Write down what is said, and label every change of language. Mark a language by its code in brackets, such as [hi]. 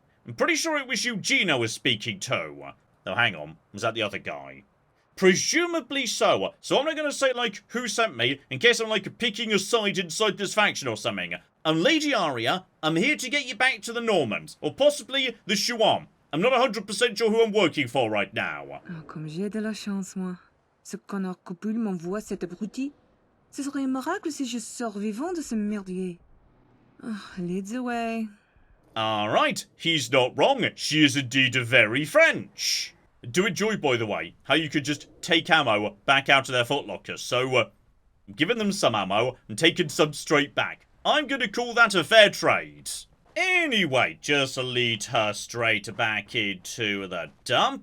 [en] I'm pretty sure it was Eugene I was speaking to. Oh, hang on. Was that the other guy? Presumably so. So I'm not going to say, like, who sent me, in case I'm, like, picking a side inside this faction or something. I'm Lady Aria. I'm here to get you back to the Normans. Or possibly the Chouan. I'm not 100% sure who I'm working for right now. [fr] Oh, comme j'ai de la chance, moi. Ce connard copule m'envoie cet abruti. Ce serait un miracle si je sors vivant de ce merdier. [en] Oh, leads away. Alright, he's not wrong. She is indeed very French. Do enjoy, by the way, how you could just take ammo back out of their footlockers. So, I'm giving them some ammo and taking some straight back. I'm gonna call that a fair trade. Anyway, just lead her straight back into the dump.